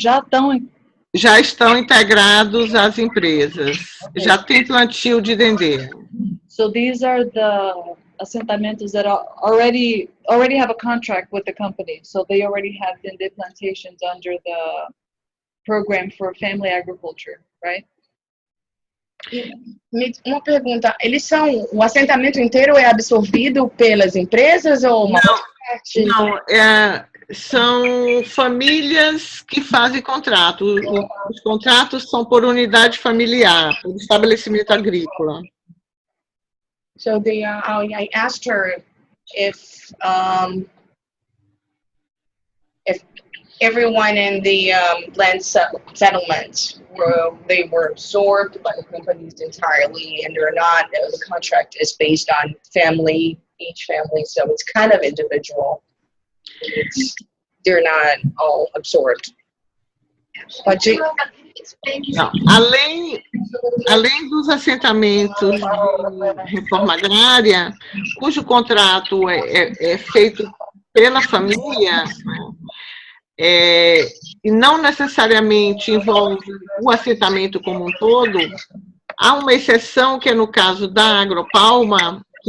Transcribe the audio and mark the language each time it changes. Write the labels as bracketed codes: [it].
[pt] já estão integrados às empresas. Já tem plantio de dendê. [en] So these are the assentamentos that already have a contract with the company. So they already have dendê plantations under the program for family agriculture, right? [pt] Uma pergunta, o assentamento inteiro é absorvido pelas empresas ou uma parte? Não, são famílias que fazem contrato. Os contratos são por unidade familiar, por estabelecimento agrícola. [en] So I asked her if everyone in the land settlements they were absorbed by the companies entirely, and they're not. The contract is based on each family, so it's kind of individual. They're not all absorbed. [pt] Não, além dos assentamentos de reforma agrária, cujo contrato é feito pela família, e não necessariamente envolve o assentamento como um todo, há uma exceção que é no caso da Agropalma,